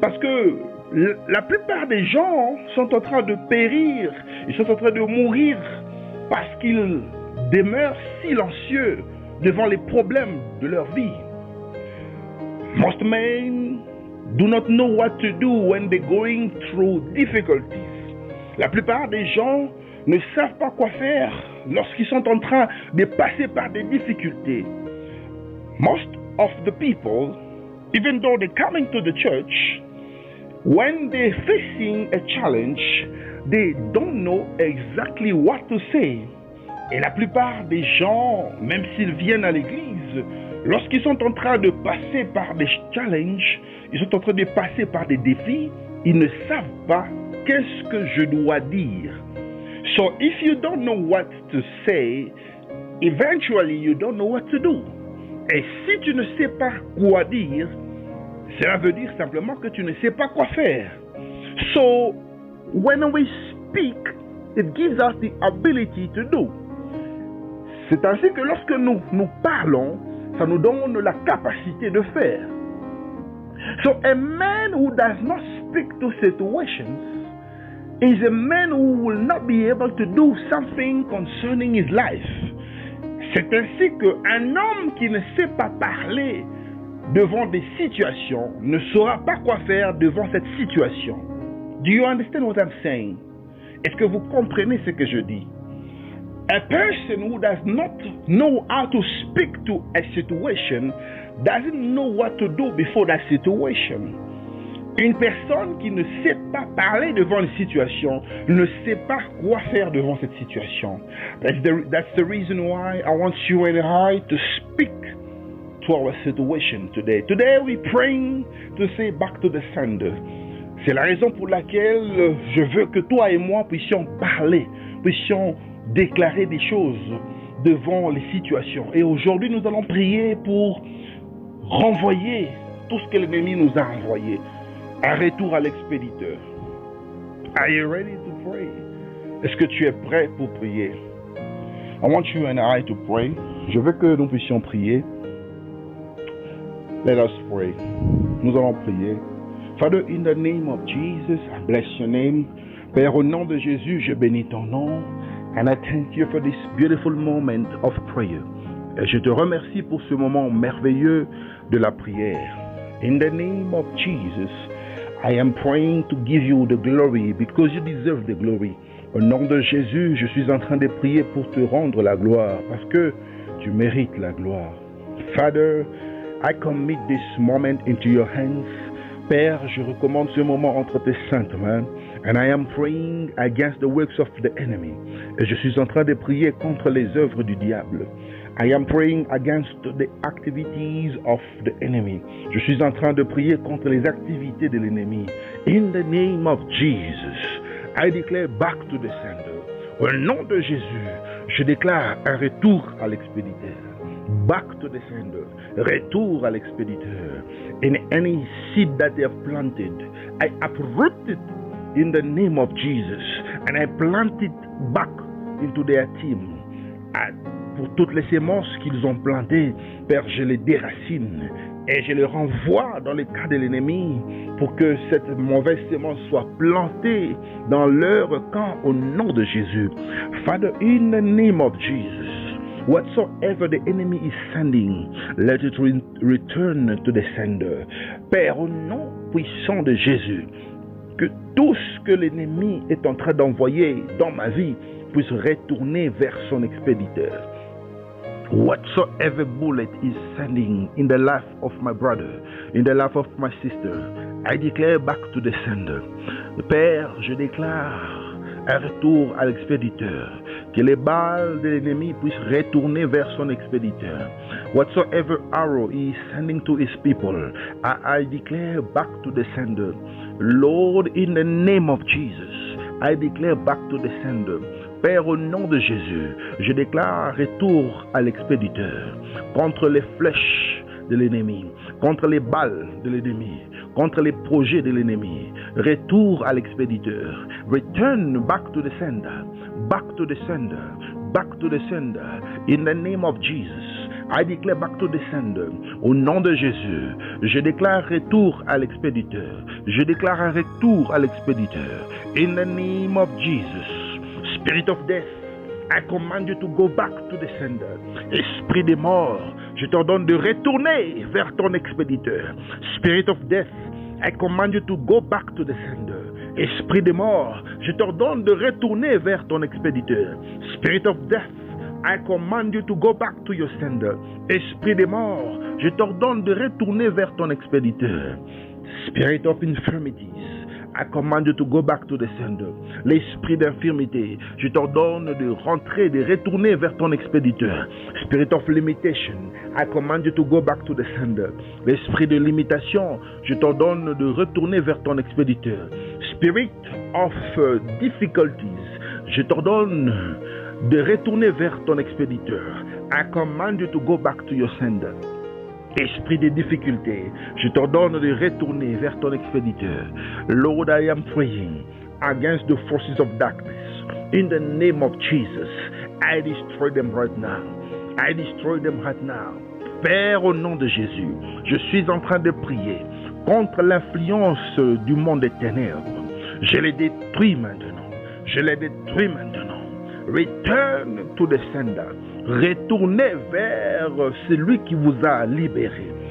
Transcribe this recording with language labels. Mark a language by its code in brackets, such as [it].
[fr] Parce que la plupart des gens sont en train de périr, ils sont en train de mourir parce qu'ils demeurent silencieux devant les problèmes de leur vie. [en] Most men do not know what to do when they're going through difficulties. [fr] La plupart des gens ne savent pas quoi faire lorsqu'ils sont en train de passer par des difficultés. [en] Most of the people, even though they're coming to the church, when they're facing a challenge, they don't know exactly what to say. [fr] Et la plupart des gens, même s'ils viennent à l'église, lorsqu'ils sont en train de passer par des challenges, ils sont en train de passer par des défis, ils ne savent pas qu'est-ce que je dois dire. [en] So if you don't know what to say, eventually you don't know what to do. [fr] Et si tu ne sais pas quoi dire, cela veut dire simplement que tu ne sais pas quoi faire. [en] So, when we speak, it gives us the ability to do. [fr] C'est ainsi que lorsque nous parlons, ça nous donne la capacité de faire. [en] So, a man who does not speak to situations is a man who will not be able to do something concerning his life. [fr] C'est ainsi qu'un homme qui ne sait pas parler devant des situations ne saura pas quoi faire devant cette situation. [en] Do you understand what I'm saying? [fr] Est-ce que vous comprenez ce que je dis? [en] A person who does not know how to speak to a situation doesn't know what to do before that situation. [fr] Une personne qui ne sait pas parler devant une situation ne sait pas quoi faire devant cette situation. [en] That's the reason why I want you and I to speak to our situation today. Today we praying to say back to the sender. [fr] C'est la raison pour laquelle je veux que toi et moi puissions parler, puissions déclarer des choses devant les situations. Et aujourd'hui, nous allons prier pour renvoyer tout ce que l'ennemi nous a envoyé. Un retour à l'expéditeur. [en] Are you ready to pray? [fr] Est-ce que tu es prêt pour prier? [en] I want you and I to pray. [fr] Je veux que nous puissions prier. [en] Let us pray. [fr] Nous allons prier. [en] Father, in the name of Jesus, I bless your name. [fr] Père, au nom de Jésus, je bénis ton nom. [en] And I thank you for this beautiful moment of prayer. [fr] Et je te remercie pour ce moment merveilleux de la prière. [en] In the name of Jesus, I am praying to give you the glory because you deserve the glory. [fr] Au nom de Jésus, je suis en train de prier pour te rendre la gloire parce que tu mérites la gloire. [en] Father, I commit this moment into your hands. [fr] Père, je recommande ce moment entre tes saintes mains. [en] And I am praying against the works of the enemy. [fr] Et je suis en train de prier contre les œuvres du diable. [en] I am praying against the activities of the enemy. [fr] Je suis en train de prier contre les activités de l'ennemi. [en] In the name of Jesus, I declare back to the sender. [fr] Au nom de Jésus, je déclare un retour à l'expéditeur. [en] Back to the sender. [fr] Retour à l'expéditeur. [en] In any seed that they have planted, I uproot it in the name of Jesus, and I plant it back into their team. [fr] Pour toutes les semences qu'ils ont plantées, Père, je les déracine et je les renvoie dans le cas de l'ennemi pour que cette mauvaise semence soit plantée dans leur camp au nom de Jésus. [en] Father, in the name of Jesus, whatsoever the enemy is sending, let it return to the sender. [fr] Père, au nom puissant de Jésus, que tout ce que l'ennemi est en train d'envoyer dans ma vie puisse retourner vers son expéditeur. [en] Whatsoever bullet is sending in the life of my brother, in the life of my sister, I declare back to the sender. [fr] Père, je déclare un retour à l'expéditeur. Que les balles de l'ennemi puissent retourner vers son expéditeur. [en] Whatsoever arrow he is sending to his people, I declare back to the sender. Lord, in the name of Jesus, I declare back to the sender. [fr] Père, au nom de Jésus, je déclare retour à l'expéditeur contre les flèches de l'ennemi, contre les balles de l'ennemi, contre les projets de l'ennemi. Retour à l'expéditeur. [en] Return back to the sender. Back to the sender. Back to the sender. In the name of Jesus, I declare back to the sender. [fr] Au nom de Jésus, je déclare retour à l'expéditeur. Je déclare un retour à l'expéditeur. [en] In the name of Jesus. Spirit of death, I command you to go back to the sender. [fr] Esprit des morts, je t'ordonne de retourner vers ton expéditeur. [en] Spirit of death, I command you to go back to the sender. [fr] Esprit des morts, je t'ordonne de retourner vers ton expéditeur. [en] Spirit of death, I command you to go back to your sender. [fr] Esprit des morts, je t'ordonne de retourner vers ton expéditeur. [en] Spirit of infirmities, I command you to go back to the sender. [fr] L'esprit d'infirmité, je t'ordonne de rentrer, de retourner vers ton expéditeur. [en] Spirit of limitation, I command you to go back to the sender. [fr] L'esprit de limitation, je t'ordonne de retourner vers ton expéditeur. [en] Spirit of difficulties, [fr] je t'ordonne de retourner vers ton expéditeur. [en] I command you to go back to your sender. [fr] Esprit de difficulté, je t'ordonne de retourner vers ton expéditeur. [en] Lord, I am praying against the forces of darkness. In the name of Jesus, I destroy them right now. I destroy them right now. [fr] Père, au nom de Jésus, je suis en train de prier contre l'influence du monde des ténèbres. Je les détruis maintenant. Je les détruis maintenant. [en] Return to the sender. [fr] Retournez vers celui qui vous a libéré.